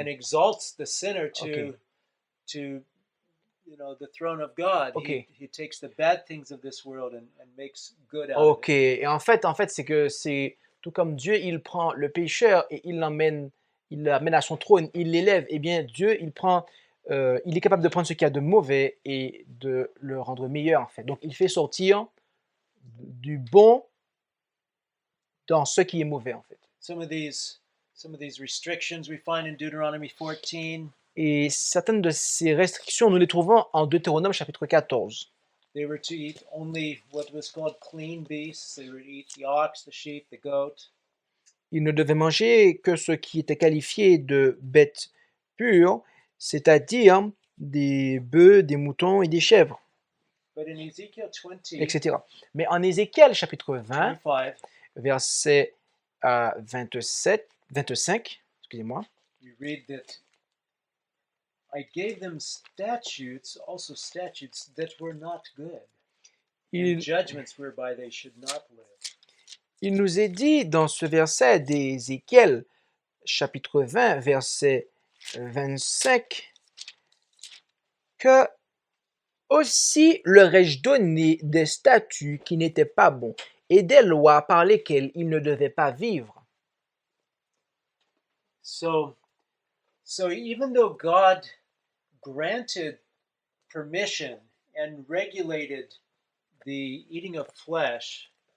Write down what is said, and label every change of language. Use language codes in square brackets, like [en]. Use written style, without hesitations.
[en] and exalts the sinner to Okay. the throne of God. Okay. He takes the bad things of this world and makes good out of Ok, it. [fr] et en fait c'est tout comme Dieu, il prend le pécheur et il l'amène à son trône, il l'élève. Eh bien, Dieu, il est capable de prendre ce qu'il y a de mauvais et de le rendre meilleur, en fait. Donc, il fait sortir du bon dans ce qui est mauvais, en fait. [en] Some of these restrictions we find in Deuteronomy 14. [fr] Et certaines de ces restrictions, nous les trouvons en Deutéronome chapitre 14. [en] They were to eat only what was called clean beasts. They were to eat the ox, the sheep, the goat. [fr] Ils ne devaient manger que ce qui était qualifié de bêtes pures, c'est-à-dire des bœufs, des moutons et des chèvres, [en] But in Ezekiel 20, [fr] etc. Mais en Ézéchiel chapitre 20, [en] 25, [fr] verset 25, excusez-moi, [en] we read that I gave them statutes, also statutes that were not good, and [fr] il, [en] judgments whereby they should not live. [fr] il nous est dit dans ce verset d'Ézéchiel chapitre 20, verset 25, que aussi leur ai-je donné des statuts qui n'étaient pas bons et des lois par lesquelles ils ne devaient pas vivre. [en] So even though God granted permission and regulated the eating of flesh,